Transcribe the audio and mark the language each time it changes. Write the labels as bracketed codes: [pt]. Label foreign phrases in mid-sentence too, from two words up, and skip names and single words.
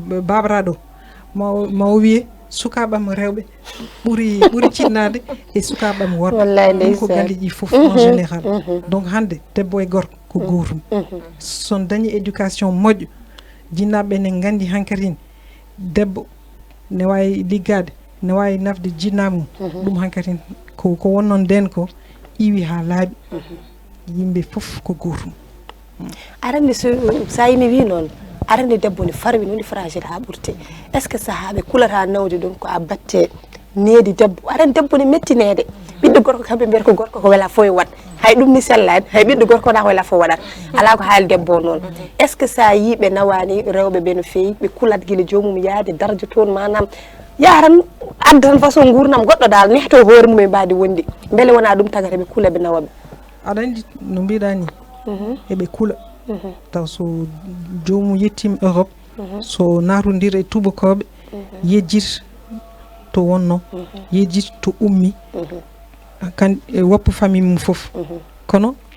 [ff] babaraɗo ma wiye sukaɓam rewɓe ɓuuri cinnade e sukaɓam worɓe ɗum ko galleji foof [fr] en général [ff] donc hande debbo e gorko ko gotum son dañi éducation moƴƴo jinnaɓe ne gandi hankkadine debbo ne wawi liggade ne wawi nafde jinnamum ɗum hankkadine ko wonnon nden ko iwi ha laaɓi yimɓe foof ko gotum arande sa yimi wi noon arande debbo ne farwi noni fragile ha ɓurti [fr] est ce que [ff] sahaɓe kulata nawde ɗum ko a batte needi debbo arande debbo ne mettinede ɓiɗɗo gorko kamɓe mbiyata ko gorko ko wela fo e wat hay ɗum ni sellani hay ɓiɗɗo gorko na koye lafo waɗat ala ko haali debbo noon [fr] est ce que [ff] sa yi ɓe nawani rewɓe ɓe no feewi ɓe kulat guila jomum yaade darde toon manam yaran adda tan façon gurnam goɗɗo dal nehto hoore mum e mbadi wondi beele wona ɗum tagata ɓe kuula ɓe nawaɓe aɗa andi no mbiɗa ni eɓe kuula taw so jomum yettima Europe so natodira e tubakoɓe yejjit to wonno yejjit to ummi kan e woppu famille mum fof kono